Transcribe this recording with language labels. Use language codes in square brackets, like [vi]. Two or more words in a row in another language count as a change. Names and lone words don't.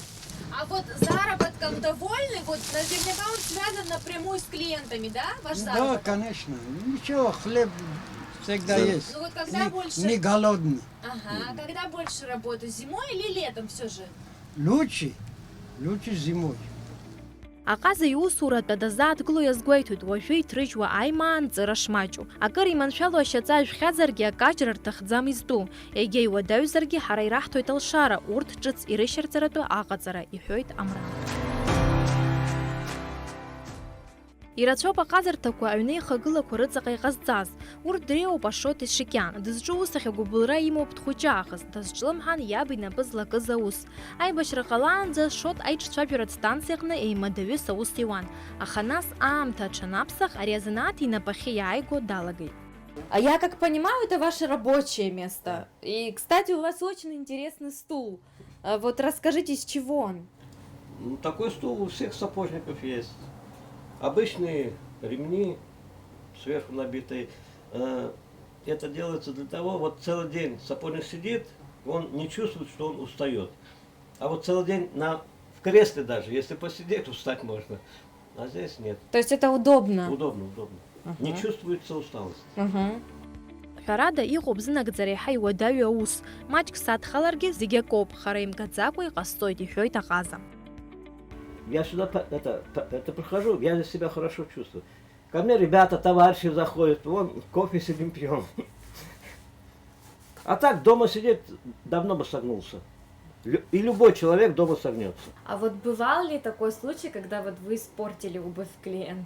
[ru] А вот заработком довольны? Вот наверняка он связан напрямую с клиентами, да? Ваш Да, заработок? конечно. Ничего, хлеб всегда есть. Ну вот когда больше... Не голодный. Ага, а когда больше работы, зимой или летом все же? Лучше зимой. [ab] Аҟаза иусуратәы дазааҭгыло иазгәеиҭоит, уажәы иҭрыжьуа аимаанҵыра шмаҷу. Акыр иманшәало ашьаҵа жәхьазаргьы акаҷра рҭахӡам изтәу. Егьа иуадаҩзаргьы ҳара ираҳҭоит алшара, урҭ ҿыц ирышьарҵаратәы аҟаҵара, иҳәоит Амра. Ирацәоуп аҟазарҭақәа аҩны ихагылақәа рыҵаҟа иҟазҵаз. Урҭ дреиуоуп Ашот Ешекиан. Дызҿу ус ахь агәыбылра имоуп дхәыҷаахыс, дазҿлымҳан иаб инапы злакыз аус. Аибашьра ҟалаанӡа Шот аиҿцәажәаратә станциаҟны еимадаҩыс аус иуан. Аха нас аамҭа аҽанаԥсах ари азанааҭ инапахьы иааиго далагеит. [ru] А я как понимаю, это ваше рабочее место. И, кстати, у вас очень интересный стул. Вот расскажите, из чего он? Ну, такой стул у всех сапожников есть. Обычные ремни сверху набитые. Это делается для того, вот целый день сапожник сидит, он не чувствует, что он устает. А вот целый день в кресле даже, если посидеть, устать можно. А здесь нет. То есть это удобно? Удобно. Не чувствуется усталость. [ab] Ҳәарада иҟоуп зынагӡара иаҳа иуадаҩу аус. Маҷк садхаларгьы зегьы акоуп, хара имгаӡакәа иҟасҵоит, иҳәоит Аҟаза. [ru] Я сюда это прихожу, я себя хорошо чувствую. Ко мне ребята, товарищи заходят, вон кофе сидим пьем. А так дома сидеть давно бы согнулся. И любой человек дома согнется. А вот бывал ли такой случай, когда вот вы испортили обувь клиента?